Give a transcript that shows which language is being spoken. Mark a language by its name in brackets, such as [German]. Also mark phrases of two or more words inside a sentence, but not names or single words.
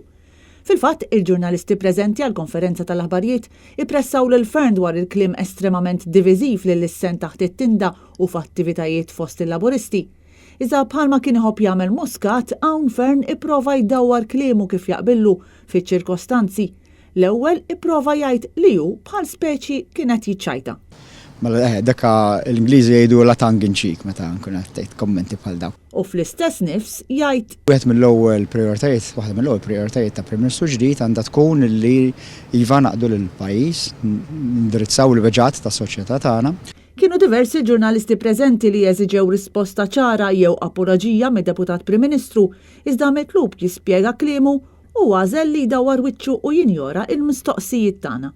[Maltese] Fil-fatt, il-ġurnalisti preżenti għal konferenza tal-aħbarijiet ippressaw lil Fearn dwar il-kliem estremament diviżiv li l-issen taħt it-tinda u f'attivitajiet fost il-laburisti. Iżda bħalma kien iħobb jagħmel Muscat, hawn Fearn ipprova jdawwar kliemu kif jaqbillu fiċ-ċirkostanzi. L-ewwel ipprova jgħid li hu bħal speċi kienet jiċċajta. Mela dakka l-Ingliżi jgħidu la [English] tongue in cheek [Maltese] meta nkun qed tgħid kommenti bħal dawn. U fl-istess nifs jgħid waħda mill-ewwel prijoritajiet ta' Prim Ministru ġdid għandha tkun li iva naqdu lill-pajjiż, indirizzaw il-veġat tas-soċjetà tagħna. Kienu diversi ġurnalisti preżenti li jeżiġew risposta ċara jew apoloġija mid-Deputat Prim Ministru, iżda mitlub jispjega kliemu u għażel li jdawwar wiċċu u jinjora il-mistoqsijiet tagħna.